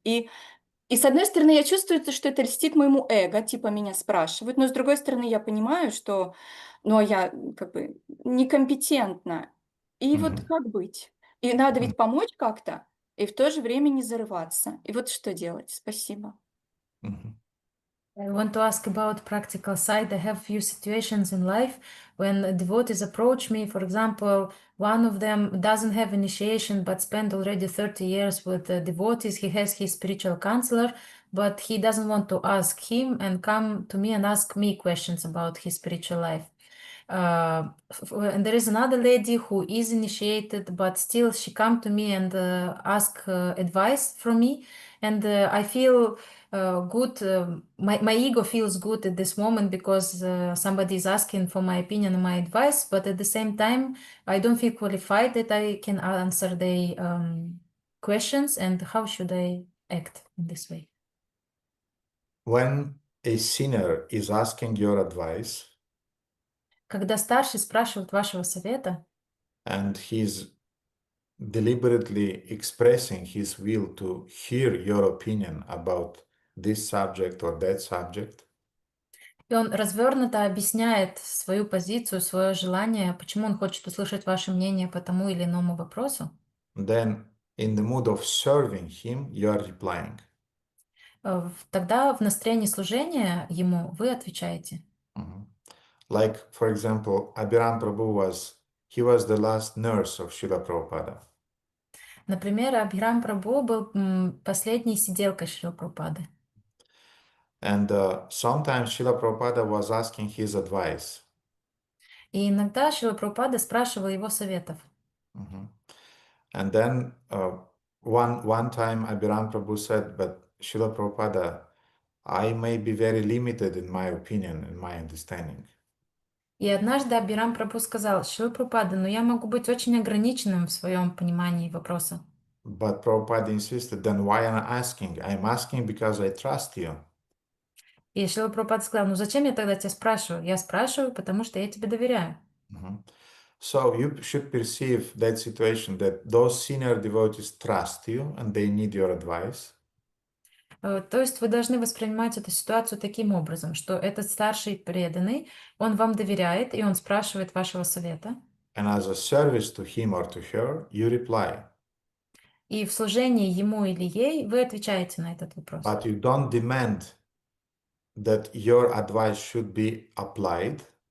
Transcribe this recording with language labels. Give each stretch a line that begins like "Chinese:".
Russian: И с одной стороны, я чувствую, что это льстит моему эго, типа, меня спрашивают, но с другой стороны, я понимаю, что, ну, я как бы некомпетентна. И вот как быть? И надо ведь помочь как-то. И в то же время не зарываться. И вот что делать? Спасибо.
English: I want to ask about practical side. I have few situations in life when devotees approach me. For example, one of them doesn't have initiation but spent already 30 years with devotees. He has his spiritual counselor, but he doesn't want to ask him and come to me and ask me questions about his spiritual life. And there is another lady who is initiated, but still she come to me and ask advice from me, and I feel good. My ego feels good at this moment because somebody is asking for my opinion and my advice, but at the same time, I don't feel qualified that I can answer the questions. And how should I act in this way? When a senior is asking your advice,
Russian: Когда старший спрашивает вашего совета,
English: and he's deliberately expressing his will to hear your opinion about this subject or that subject,
Russian: и он развернуто объясняет свою позицию, свое желание, почему он хочет услышать ваше мнение по тому или иному вопросу,
English: then in the mood of serving him, you are replying.
Russian: тогда в настроении служения ему вы отвечаете.
English: Like, for example, Abhiram Prabhu he was the last nurse of Srila Prabhupada.
Russian: Например, Абхирам Прабhu был последней сиделкой Шрила Прабхупады.
English: And sometimes Srila Prabhupada was asking his advice.
Russian: И иногда Шрила Прабхупада спрашивал его советов.
English: And then one time Abhiram Prabhu said, but Srila Prabhupada, I may be very limited in my opinion, in my understanding.
Russian: И однажды Абхирам Прабху сказал: Шрила Прабхупада, но я могу быть очень ограниченным в своем понимании вопроса.
English: But Prabhupada insisted, then why am I asking? I'm asking because I trust you.
Russian: И Шрила Прабхупада сказал: ну зачем я тогда тебя спрашиваю? Я спрашиваю, потому что я тебе доверяю.
English: So you should perceive that situation, that those senior devotees trust you and they need your advice.
Russian: То есть вы должны воспринимать эту ситуацию таким образом, что этот старший преданный, он вам доверяет, и он спрашивает вашего совета.
English: And as a service to him or to her, you reply.
Russian: И в служении ему или ей вы отвечаете на этот вопрос.
English: But you don't demand that your advice should be applied.